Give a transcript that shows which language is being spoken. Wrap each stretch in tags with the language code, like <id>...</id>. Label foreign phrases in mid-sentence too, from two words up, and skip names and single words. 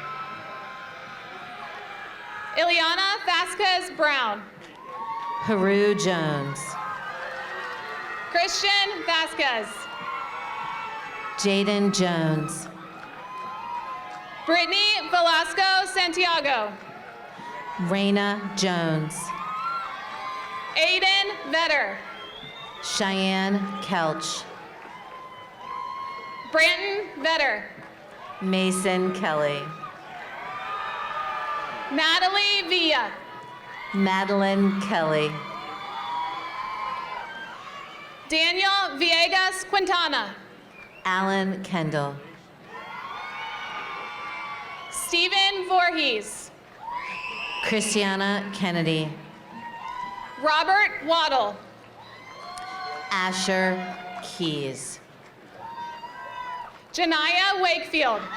<en>Ileana Vasquez Brown. Haru Jones. Christian Vasquez. Jaden Jones. Brittany Velasco Santiago. Raina Jones. Aiden Vetter. Cheyenne Kelch. Branton Vetter. Mason Kelly. Natalie Villa. Madeline Kelly. Daniel Villegas Quintana. Alan Kendall. Stephen Voorhees. Christiana Kennedy. Robert Waddle. Asher Keys. Janiyah Wakefield.</en>